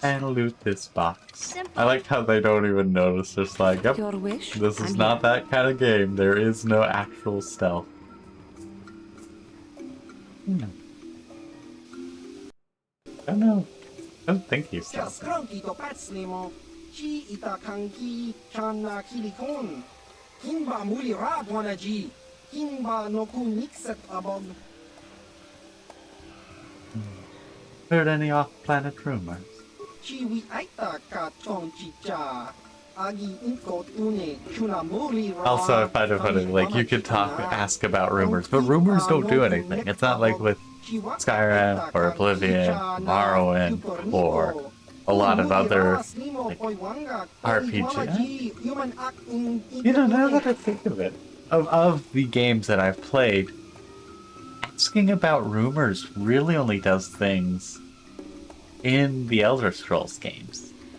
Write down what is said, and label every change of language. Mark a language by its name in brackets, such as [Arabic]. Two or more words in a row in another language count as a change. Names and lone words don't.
[English] And loot this box. Simple. I like how they don't even notice. Just like, yep, Your wish? this is I'm not here. that kind of game. There is no actual stealth. I don't know. I don't think he's stealth. Skronki to pecnimo. Ci ita kanki chana kilikon. Kimba muli radwanaji. Kimba no kunikset abog. Heard any off-planet rumors? Ci wi aita ka chon chicha. Agi inko tune chuna muli ra. Also, I find it funny, like, you could ask about rumors, but rumors don't do anything. It's not like with Skyrim, or Oblivion, Morrowind, or a lot of other, like, RPGs. Now that I think of it, of the games that I've played, asking about rumors really only does things in the Elder Scrolls games.